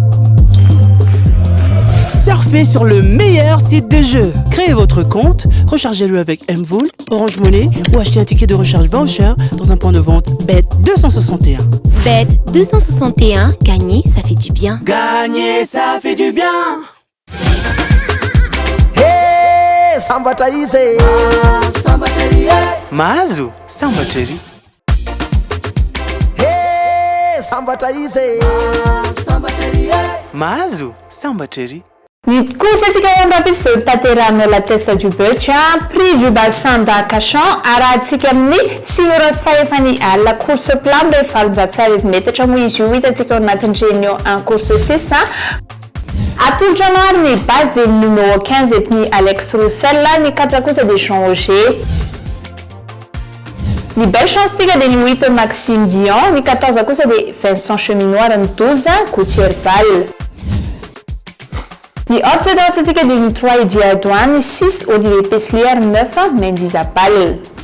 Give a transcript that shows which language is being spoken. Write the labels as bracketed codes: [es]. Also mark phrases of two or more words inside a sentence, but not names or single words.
[fr] Surfez sur le meilleur site de jeu. Créez votre compte, rechargez-le avec Mvool, Orange Money ou achetez un ticket de recharge voucher dans un point de vente Bet261. Bet261, gagner, ça fait du bien. Gagner, ça fait du bien. [mg] Sambatra izy mahazo sambatra ery sambatra izy mahazo sambatra ery Ny kosatsika rapide de tanterahana la testa du bœuf, prix du bassin d'Arcachon, arahantsika amin'ny 6 euros fahefany alina [fr] course plat [mg] mbe 700 metatra moa izy io hitantsika ao anatin'ny [fr] réunion en course [mg] 6 atolotra anao ary ny [fr] base de numéro [mg] 15 etny Alex Roussel ny 4 kosa de Jean Roger ny [fr] belle chance [mg] tika de ny 8 Maxime Dion ny 14 kosa de Vincent Cheminoir ny 12 Gauthier Val ny obsédance tika de ny 3 Edi Adouane ny 6 Olivier Peslier 9 Mendy Zapal